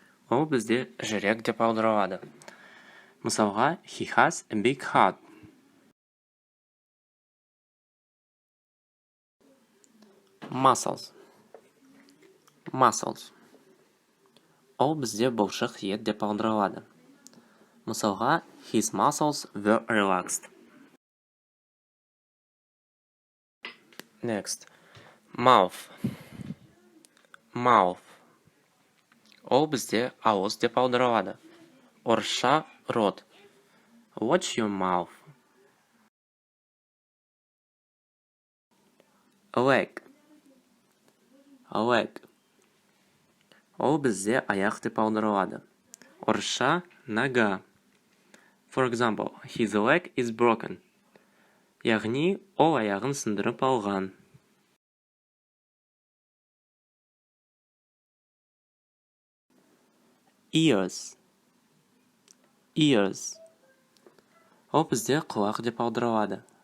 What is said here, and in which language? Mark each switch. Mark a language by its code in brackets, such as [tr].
[kk] Ол бізде жүрек деп аударылады. Мысалға, [en] he has a big heart. Muscles. Muscles. [kk] Ол бізде бұлшық ет деп аударылады. Мысалға, [en] his muscles were relaxed. Next, mouth. Mouth. [kk] Ол бізде ауыз деп аударылады. Орысша рот. [en] Watch your mouth. Leg. Leg. [kk] Ол бізде аяқ деп аударылады. Орысша нога. [en] For example, his leg is broken. [kk] Яғни, ол аяғын сындырып алған. [en] Ears. Ears. [kk] Ол бізде құлақ деп аударылады.